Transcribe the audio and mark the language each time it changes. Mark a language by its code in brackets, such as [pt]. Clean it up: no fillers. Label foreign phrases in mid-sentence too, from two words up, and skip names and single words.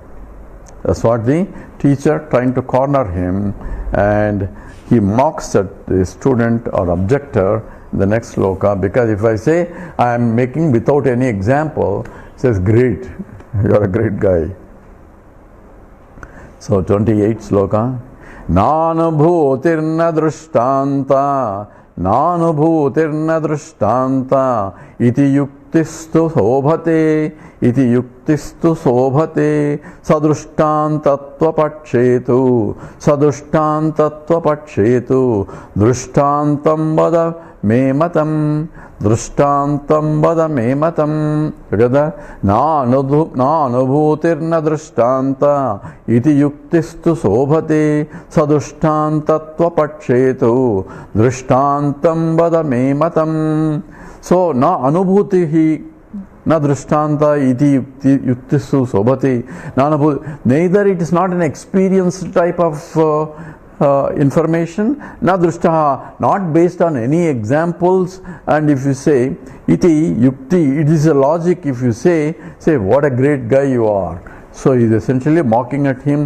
[en] That's what the teacher trying to corner him, and he mocks at the student or objector in the next sloka, because if I say I am making without any example, he says great, you are a great guy. So 28 sloka. [sa] नानुभूतिर्न दृष्टान्त नानुभूतिर्न दृष्टान्त इति युक्तिस्तु शोभते इति युक्तिस्तु शोभते सदृष्टान्तत्व पक्षेतु सदृष्टान्तत्व पक्षेतु दृष्टान्तं वद मे मतम् दृष्टान्तं वद मे मतम्. [en] Together, [sa] न अनुभूतिर्न दृष्टान्त इति युक्तिस्तु शोभते सदृष्टान्तत्व पक्षेतु दृष्टान्तं वद मे मतम्. So न अनुभूतिः न दृष्टान्त इति युक्तिस्तु शोभते. [en] Neither it is not an experience type of information, [sa] न दृष्टः, [en] not based on any examples. And if you say [sa] इति युक्ति, [en] it is a logic. If you say what a great guy you are, so he is essentially mocking at him.